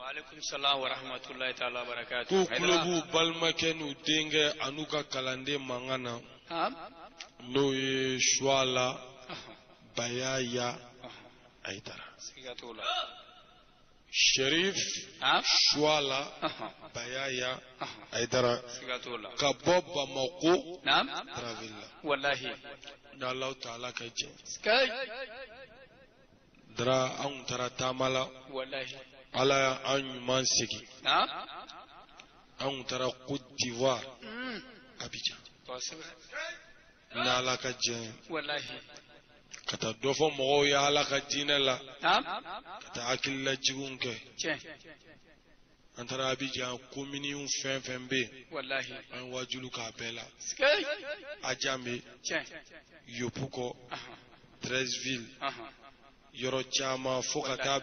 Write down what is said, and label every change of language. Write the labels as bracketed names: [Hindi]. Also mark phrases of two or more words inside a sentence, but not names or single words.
[Bambara] ko kulobu balimakɛ n'u denkɛ an'u ka kalanden mankan na n'o ye Shuala Bayaya Aidara Sharif Shuala Bayaya Aidara ka bɔ Bamako Travilla wallahi da [Arabic] الله تعالى [Bambara] ka jɛ dara an taara taama la wallahi ala an ɲuman segi an taara Côte d'Ivoire Abidjan n'ala ka jɛ wallahi ka taa dɔ fɔ mɔgɔw ye ala ka diinɛ la ka taa hakililajiginw kɛ an taara Abidjan kominiw fɛn fɛn bɛ yen wallahi an wajulu k'a bɛɛ la Adjamé Yopougo Treichville yɔrɔ caman fo ka taa